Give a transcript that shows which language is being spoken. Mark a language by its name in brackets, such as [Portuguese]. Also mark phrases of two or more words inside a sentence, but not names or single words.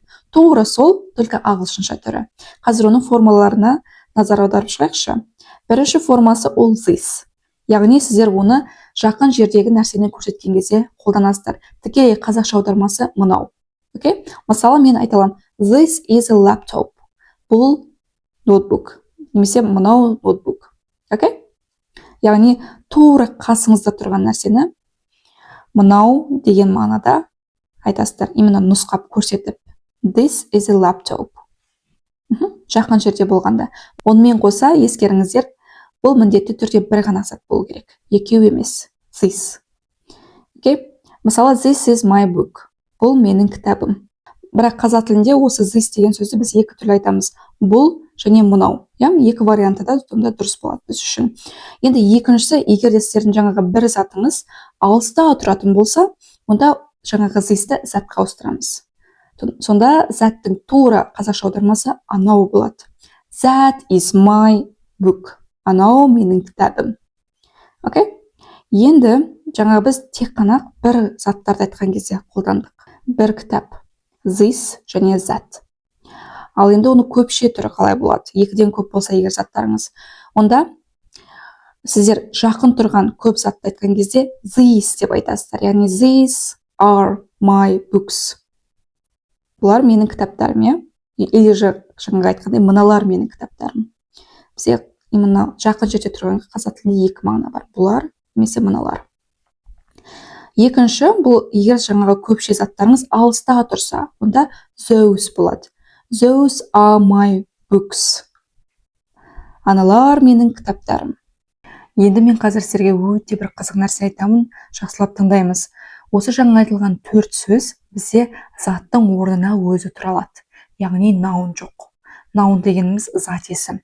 [Kazakh] Тура сол, только ағылшынша түрі. Қазір оның формаларына назар аударып шығайықшы. Бірінші формасы ол this. Яғни сіздер оны жақын жердегі нәрсені көрсеткен кезде қолданасыздар. Тікелей қазақша аудармасы мынау. Окей? Мысалы мен айта аламын, [English] this is a laptop. [Kazakh] Бұл ноутбук. Немесе мынау ноутбук. Окей? Яғни тура қасыңызда тұрған нәрсені мынау деген мағынада айтасыздар. Именно нұсқап көрсетіп. [English] This is a laptop. [Kazakh] Жақын жерде болғанда. Онымен қоса ескеріңіздер, бұл міндетті түрде бір ғана зат болу керек. Екеу емес. This. Окей? Мысалы, [English] this is my book. [Kazakh] Бұл менің кітабым. Бірақ қазақ тілінде осы this деген сөзді біз екі түрлі айтамыз. Бұл және мынау. Екі вариантыда сонда дұрыс болады біз үшін. Енді екіншісі, егер де сіздердің жаңағы бір затыңыз алыста тұратын болса, онда жаңағы this-ті затқа ауыстырамыз. Сонда заттың тура қазақша аудармасы анау болады. [English] That is my book. [Kazakh] Анау менің кітабым. Окей? Енді жаңа біз тек қана бір заттарды айтқан кезде қолдандық. Бір кітап. This және that. Ал енді оны көпше түрі қалай болады? Екіден көп болса егер заттарыңыз. Онда сіздер жақын тұрған көп затты айтқан кезде these деп айтасыздар. [English] Яғни these are my books. [Kazakh] Бұлар менің кітаптарым, или жаңағы айтқандай мыналар менің кітаптарым. Бізде именно жақын жерде тұрған қазақ тілінде екі мағына бар. Бұлар немесе мыналар. Екінші, бұл егер жаңағы көпше заттарыңыз алыстағы тұрса, онда those болады. [English] Those are my books. [Kazakh] Аналар менің кітаптарым. Енді мен қазір сіздерге өте бір қызық нәрсе айтамын, жақсылап тыңдаймыз. Осы жаңа айтылған төрт сөз бізде заттың орнына өзі тұра алады. Яғни noun жоқ. Noun дегеніміз зат есім.